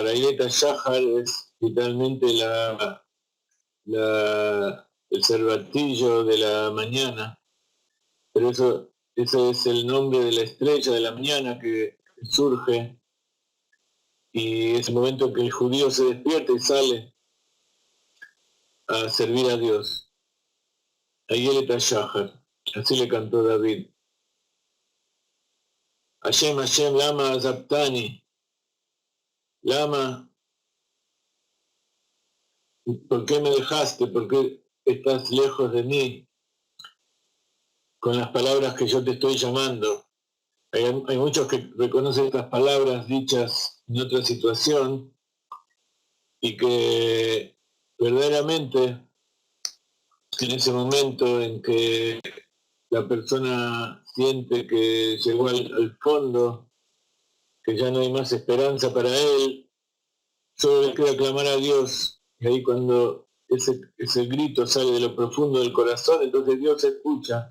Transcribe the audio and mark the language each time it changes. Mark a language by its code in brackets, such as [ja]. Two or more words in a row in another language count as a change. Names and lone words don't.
[es] Ayelet HaShahar es literalmente el cervatillo de la mañana, pero eso es el nombre de la estrella de la mañana que surge, y es el momento en que el judío se despierta y sale a servir a Dios. Ayelet HaShahar, así le cantó David. [he] השם השם למה עזבתני למה, [es] ¿por qué me dejaste? ¿Por qué estás lejos de mí con las palabras que yo te estoy llamando? Hay muchos que reconocen estas palabras dichas en otra situación y que verdaderamente en ese momento en que la persona siente que llegó al fondo, que ya no hay más esperanza para él, solo le queda clamar a Dios, y ahí cuando ese grito sale de lo profundo del corazón, entonces Dios escucha.